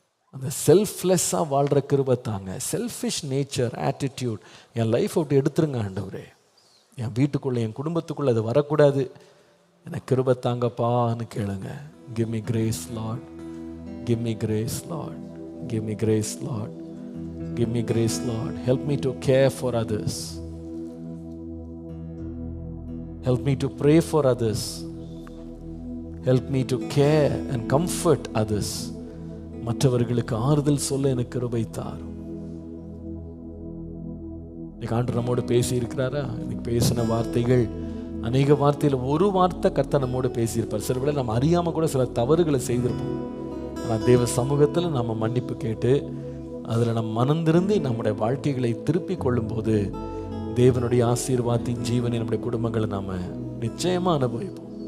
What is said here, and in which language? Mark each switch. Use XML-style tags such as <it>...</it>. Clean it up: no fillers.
<ta>அந்த செல்ஃப்லெஸ்ஸாக வாழ்கிற கிருபை தாங்க.</ta> <en>selfish nature,</en> <ta>ஆட்டிடியூட் என் லைஃப் அப்படி எடுத்துருங்க ஆண்டவரே. என் வீட்டுக்குள்ளே, என் குடும்பத்துக்குள்ளே அது வரக்கூடாது. எனக்கு கிருபை தாங்கப்பான்னு கேளுங்க.</ta> <en>Give me grace Lord, give me grace Lord, give me grace Lord, give me grace Lord. Help me to care for others, help me to pray for others, help me to care and comfort others.</en> <ta>மற்றவர்களுக்கு ஆறுதல் சொல்ல எனக்கு கிருபை தாரும். இன்னைக்கு ஆண்டவர் நம்மோடு பேசி இருக்கிறாரா? இன்னைக்கு பேசின வார்த்தைகள், அநேக வார்த்தையில் ஒரு வார்த்தை கர்த்தர் நம்மோடு பேசியிருப்பார். சில வேளை நம்ம அறியாமல் கூட சில தவறுகளை செய்திருப்போம். ஆனால் தேவ சமூகத்தில் நம்ம மன்னிப்பு கேட்டு அதில் நம்ம மனந்திருந்தி நம்முடைய வாழ்க்கைகளை திருப்பி கொள்ளும்போது தேவனுடைய ஆசீர்வாதத்தின் ஜீவனை நம்முடைய குடும்பங்களை நாம் நிச்சயமாக அனுபவிப்போம்.</ta>